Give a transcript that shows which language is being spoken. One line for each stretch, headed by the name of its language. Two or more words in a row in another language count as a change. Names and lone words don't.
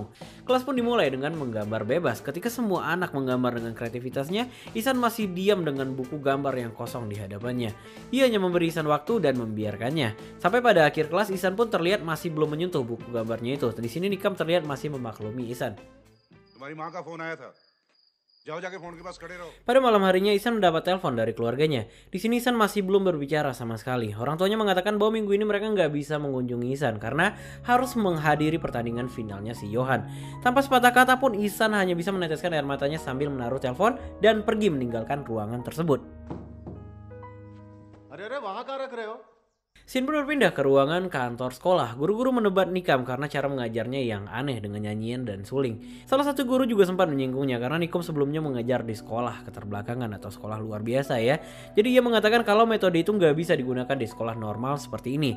Indonesian: Kelas pun dimulai dengan menggambar bebas. Ketika semua anak menggambar dengan kreativitasnya, Ihsan masih diam dengan buku gambar yang kosong di hadapannya. Ia hanya memberi Ihsan waktu dan membiarkannya. Sampai pada akhir kelas, Ihsan pun terlihat masih belum menyentuh buku gambarnya itu. Di sini Nikam terlihat masih memaklumi Ihsan.
Hindi: तुम्हारी माँ का फोन आया था जाओ जाके फोन के पास खड़े रहो.
Indonesian: Pada malam harinya Ihsan mendapat telepon dari keluarganya. Di sini Ihsan masih belum berbicara sama sekali. Orang tuanya mengatakan bahwa minggu ini mereka nggak bisa mengunjungi Ihsan karena harus menghadiri pertandingan finalnya si Johan. Tanpa sepatah kata pun Ihsan hanya bisa meneteskan air matanya sambil menaruh telepon dan pergi meninggalkan ruangan tersebut.
Hindi: अरे अरे वहाँ कहाँ रख रहे हो?
Indonesian: Scene pun berpindah ke ruangan kantor sekolah. Guru-guru menebat Nikam karena cara mengajarnya yang aneh dengan nyanyian dan suling. Salah satu guru juga sempat menyinggungnya karena Nikam sebelumnya mengajar di sekolah keterbelakangan atau sekolah luar biasa ya. Jadi ia mengatakan kalau metode itu nggak bisa digunakan di sekolah normal seperti ini.